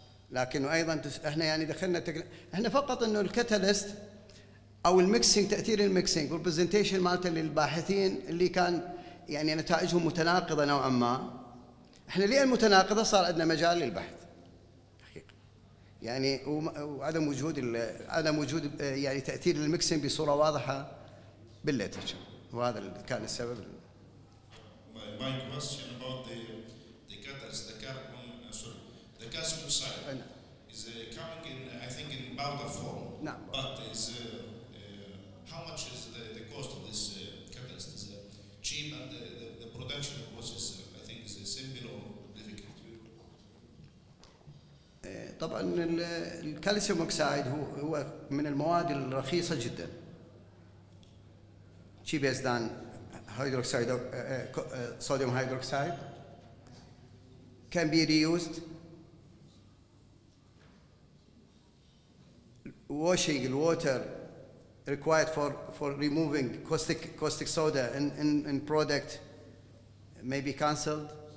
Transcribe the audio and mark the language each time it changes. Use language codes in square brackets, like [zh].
[ar] لكن ايضا احنا يعني دخلنا احنا فقط انه الكاتاليست او الميكسينج، تاثير الميكسينج والبرزنتيشن مالته للباحثين اللي كان يعني نتائجهم متناقضه نوعا ما. احنا ليه المتناقضه صار عندنا مجال للبحث حقيقه. يعني وعدم وجود يعني تاثير الميكسينج بصوره واضحه بالليترشر، وهذا اللي كان السبب. [en] My question about the catalyst, the carbon, the calcium oxide is coming in, I think, in powder form. [ar] نعم. [en] But is how much is the cost of this catalyst? Is cheap, and the production process, I think, is simple or difficult? [ar] طبعا الكالسيوم اوكسايد هو من المواد الرخيصة جدا. [en] cheapest than hydroxide, sodium hydroxide, can be reused. Washing the water required for removing caustic soda in product may be cancelled.